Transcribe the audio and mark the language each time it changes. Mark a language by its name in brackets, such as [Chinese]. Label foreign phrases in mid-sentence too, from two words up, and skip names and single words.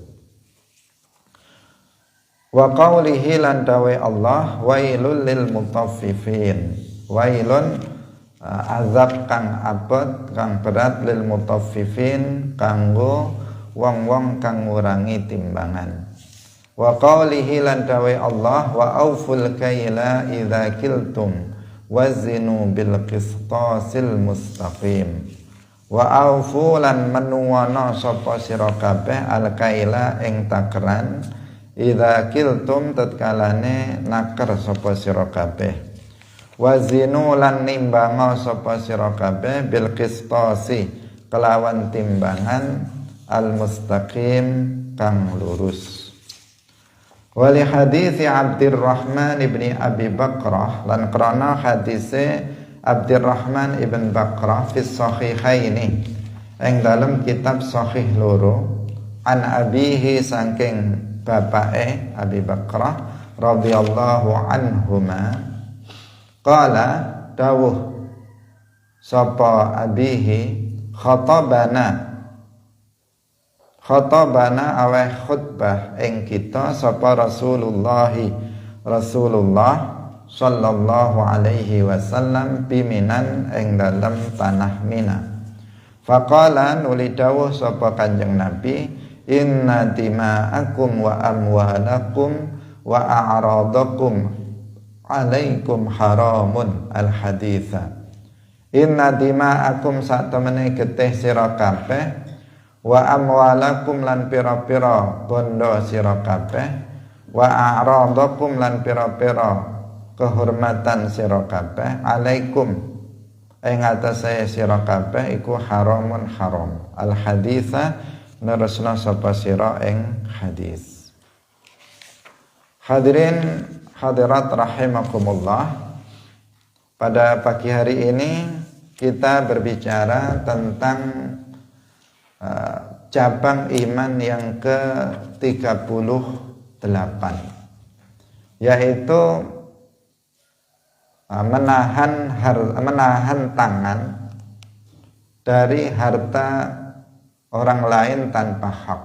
[Arabic] وقوله [Javanese] lan dawe [Arabic] Allah ويل للمطففين. [Javanese] Wailun azab kang abot kang berat [Arabic] للمطففين [Javanese] kanggo wong-wong kang ngurangi timbangan. [Arabic] وقوله [Javanese] lan dawe [Arabic] Allah وأوفوا الكيل إذا كلتم وزنوا بالقسطاس المستقيم. وأوفوا [Javanese] lan menuwana sapa sira kabeh [Arabic] الكيل [Javanese] ing takeran [Arabic] إذا كلتم [Javanese] tatkalane naker sapa sira kabeh. Wazinu lan nimbanga sapa sira kabeh [Arabic] بالقسطاس [Javanese] kelawan timbangan al-mustaqim kang lurus. [Arabic] ولحديث [Javanese] Abdurrahman ibni Abi Bakrah lan krana hadise Abdurrahman ibn Bakrah [Arabic] في الصحيحين [Javanese] ing dalam kitab sahih loro [Arabic] عن أبيه [Javanese] saking bapake Abi Bakrah [Arabic] رضي الله عنهما قال [Javanese] dawuh sapa [Arabic] أبيه خطبنا [Javanese] aweh khutbah ing kita sapa Rasulullah [Arabic] صلى الله عليه وسلم [Javanese] biminan ing dalam tanah Mina. [Arabic] Faqala [Javanese] nuli dawuh sapa Kanjeng Nabi [Arabic] إن دماءكم وأموالكم وأعراضكم عليكم حرام الحديث. إن دماءكم [Javanese] satemene getih sira kabeh [Arabic] وأموالكم [Javanese] lan pira-pira bondo sira kabeh [Arabic] وأعراضكم [Javanese] lan pira-pira kehormatan sira kabeh alaikum ing atase sira kabeh iku haramun haram. Al-haditha nerusna sapa sira ing hadis. [Arabic] حاضرين حاضرات رحمكم الله, [Indonesian] pada pagi hari ini kita berbicara tentang cabang iman yang ke-38, yaitu menahan tangan dari harta orang lain tanpa hak.